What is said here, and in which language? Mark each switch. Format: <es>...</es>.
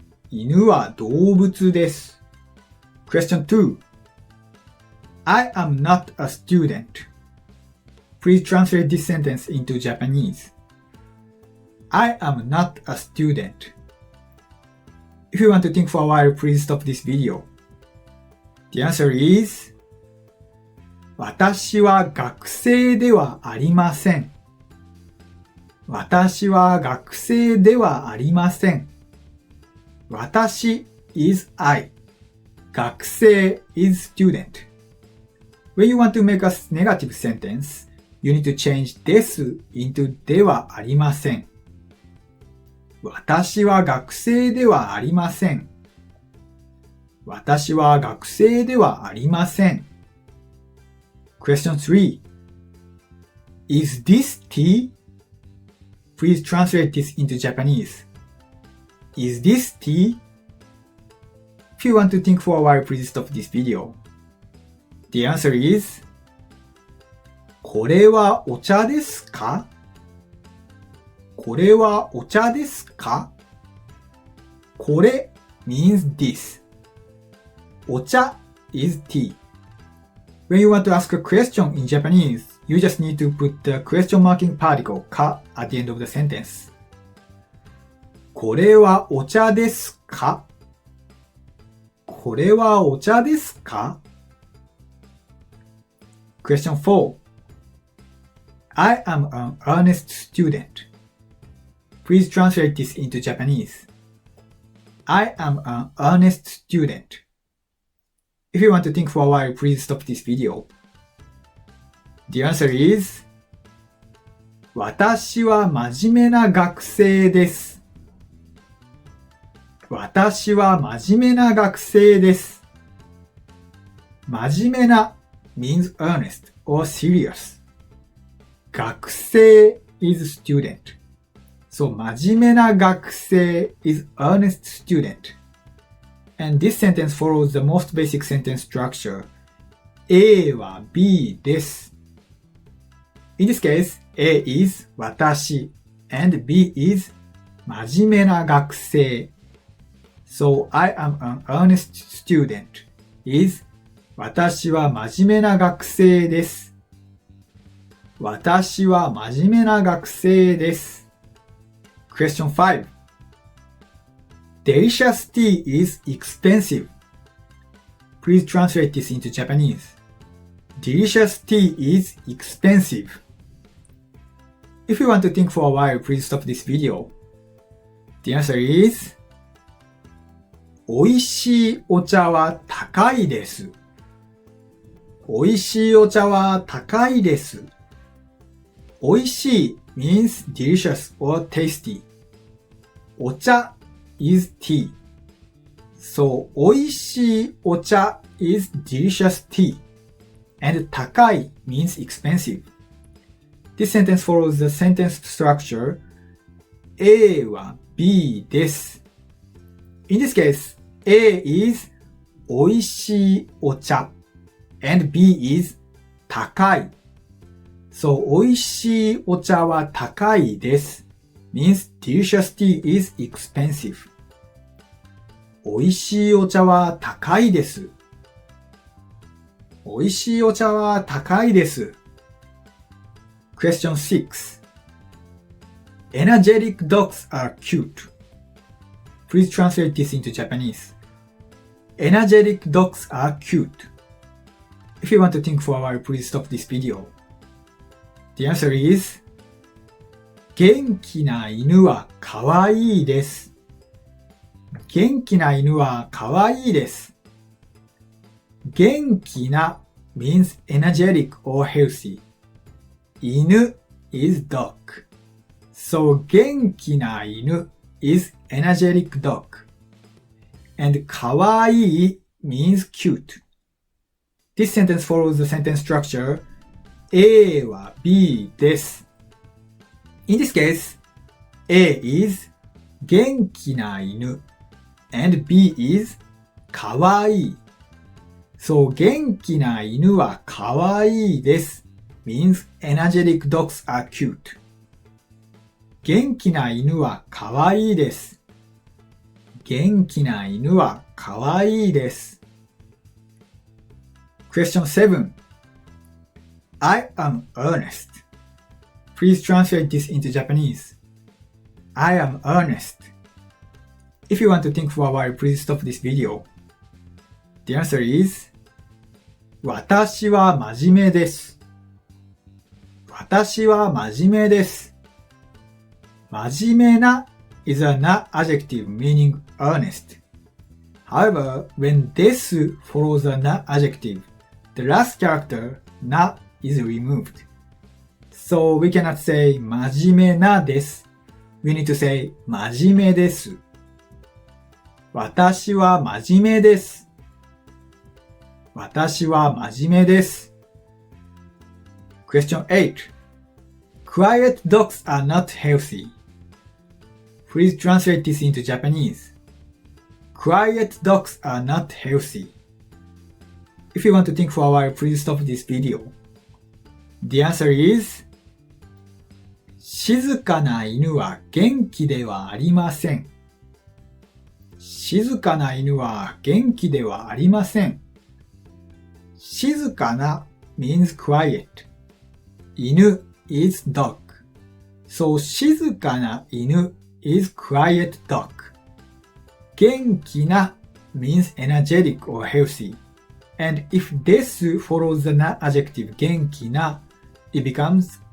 <ja>犬は動物です。</ja> <en>Question 2. I am not a student. Please translate this sentence into Japanese. I am not a student. If you want to think for a while, please stop this video. The answer is</en> <ja>私は学生ではありません。私は学生ではありません。</ja> <en>私 is I. 学生 is student. When you want to make a negative sentence, you need to change です into ではありません。</en> <ja>私は学生ではありません。私は学生ではありません。</ja> <en>Question 3. Is this tea? Please translate this into Japanese. Is this tea? If you want to think for a while, please stop this video. The answer is</en> <ja>これはお茶ですか? これはお茶ですか?</ja> <en>これ means this. お茶 is tea. When you want to ask a question in Japanese, you just need to put the question marking particle か at the end of the sentence.</en> <ja>これはお茶ですか? これはお茶ですか?</ja> <en>Question 4. I am an earnest student. Please translate this into Japanese. I am an earnest student. If you want to think for a while, please stop this video. The answer is</en> <ja>私は真面目な学生です。私は真面目な学生です。</ja> <en>真面目な means earnest or serious. 学生 is student. So 真面目な学生 is earnest student. And this sentence follows the most basic sentence structure.</en> <ja>A は B です。</ja> <en>In this case, A is 私 and B is 真面目な学生. So I am an earnest student is</en> <ja>私は真面目な学生です。私は真面目な学生です。</ja> <en>Question 5. Delicious tea is expensive. Please translate this into Japanese. Delicious tea is expensive. If you want to think for a while, please stop this video. The answer is</en> <ja>美味しいお茶は高いです。美味しいお茶は高いです。</ja> <en>美味しい means delicious or tasty. お茶 is tea. So 美味しいお茶 is delicious tea. And 高い means expensive. This sentence follows the sentence structure.</en> <ja>A は B です。</ja> <en>In this case, A is 美味しいお茶 and B is 高い。</en> <ja>So 美味しいお茶は高いです。</ja> <en>means delicious tea is expensive.</en> <ja>美味しいお茶は高いです。美味しいお茶は高いです。</ja> <en>Question 6. Energetic dogs are cute. Please translate this into Japanese. Energetic dogs are cute. If you want to think for a while, please stop this video. The answer is</en> <ja>元気な犬はかわいいです。元気な犬はかわいいです。</ja> <en>元気な means energetic or healthy. 犬 is dog. So 元気な犬 is energetic dog. And かわいい means cute. This sentence follows the sentence structure.</en> <ja>A は B です。</ja> <en>In this case, A is 元気な犬 and B is かわいい。</en> <ja>So 元気な犬はかわいいです。</ja> <en>means energetic dogs are cute.</en> <ja>元気な犬はかわいいです。元気な犬はかわいいです。</ja> <en>Question 7. I am earnest. Please translate this into Japanese. I am earnest. If you want to think for a while, please stop this video. The answer is</en> <ja>私は真面目です。私は真面目です。</ja> <en>真面目な is a Na-adjective meaning earnest. However, when です follows a Na-adjective, the last character na is removed. So we cannot say 真面目なです。 We need to say 真面目です。</en> <ja>私は真面目です。私は真面目です。</ja> <en>Question 8. Quiet dogs are not healthy. Please translate this into Japanese. Quiet dogs are not healthy. If you want to think for a while, please stop this video. The answer is</en> <ja>静かな犬は元気ではありません。静かな犬は元気ではありません。</ja> <en>静かな means quiet. 犬 is dog. So 静かな犬 is quiet dog. 元気な means energetic or healthy. And if です follows the na adjective 元気な, it becomes</en>